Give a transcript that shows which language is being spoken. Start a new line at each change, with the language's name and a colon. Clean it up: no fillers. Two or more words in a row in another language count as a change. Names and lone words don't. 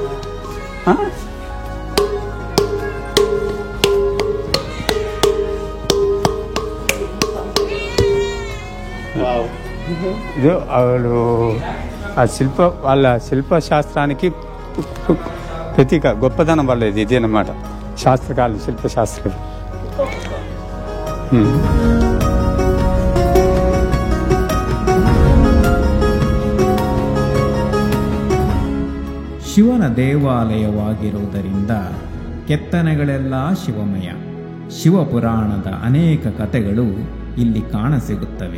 Telugu: ఇది వాళ్ళు వాళ్ళ శిల్పశాస్త్రానికి ప్రతీక గొప్పదనం వల్ల ఇది అన్నమాట. శాస్త్రకారులు, శిల్పశాస్త్రులు.
Kannada: ಶಿವನ ದೇವಾಲಯವಾಗಿರುವುದರಿಂದ ಕೆತ್ತನೆಗಳೆಲ್ಲ ಶಿವಮಯ. ಶಿವಪುರಾಣದ ಅನೇಕ ಕಥೆಗಳು ಇಲ್ಲಿ ಕಾಣಸಿಗುತ್ತವೆ.